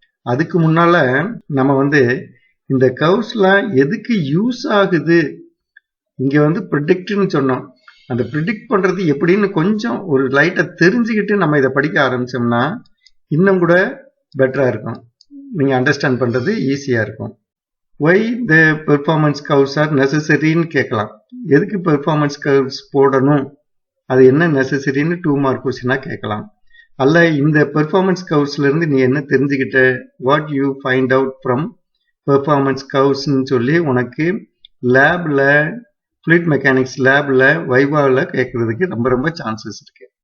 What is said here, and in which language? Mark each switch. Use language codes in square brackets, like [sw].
[ta] அதுக்கு முன்னால நம்ம இந்த கர்வ்ஸ்லாம் எதுக்கு யூஸ் ஆகுது, இங்க ப்ரிடிக்ட்னு சொன்னோம். அந்த ப்ரிடிக்ட் பண்றது எப்படின்னு கொஞ்சம் ஒரு லைட்டா தெரிஞ்சுக்கிட்டு நம்ம இதை படிக்க ஆரம்பிச்சோம்னா இன்னும் கூட பெட்டரா இருக்கும். நீங்க அண்டர்ஸ்டாண்ட் பண்றது ஈஸியா இருக்கும். [en] why the performance curves are necessary [ta] ன்னு கேட்கலாம். எதுக்கு பெர்ஃபார்மன்ஸ் கர்வ்ஸ் போடணும், அது என்ன நெசசரின்னு 2 மார்க் கொஸ்டினா கேட்கலாம். அல்ல இந்த பெர்ஃபார்மன்ஸ் கர்வ்ஸ்ல இருந்து நீ என்ன தெரிஞ்சுக்கிட்ட, [en] what you find out from performance கர்வ்ஸ்ன்னு [ta] சொல்லி உனக்கு லேப்ல, ஃப்ளூயிட் மெக்கானிக்ஸ் லேப்ல வைவாவில் கேட்கறதுக்கு ரொம்ப ரொம்ப சான்சஸ் இருக்கு.